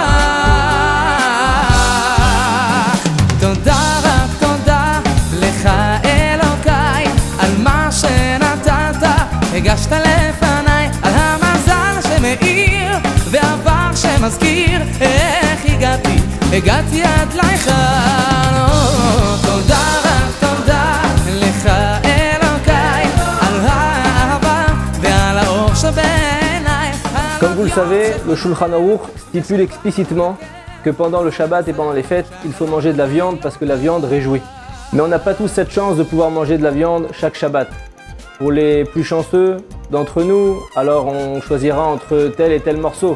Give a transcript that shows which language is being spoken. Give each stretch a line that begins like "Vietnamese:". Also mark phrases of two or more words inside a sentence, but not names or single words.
Hebrew: תודה רק תודה לך אלוקיי על מה שנתת, הגשת לפניי, על המזל שמאיר ועבר שמזכיר איך הגעתי עד לכאן. תודה רק תודה לך אלוקיי על האהבה ועל האור שבעיניי.
French: Comme vous le savez, le Shulchan Aruch stipule explicitement que pendant le Shabbat et pendant les fêtes, il faut manger de la viande parce que la viande réjouit. Mais on n'a pas tous cette chance de pouvoir manger de la viande chaque Shabbat. Pour les plus chanceux d'entre nous, alors on choisira entre tel et tel morceau.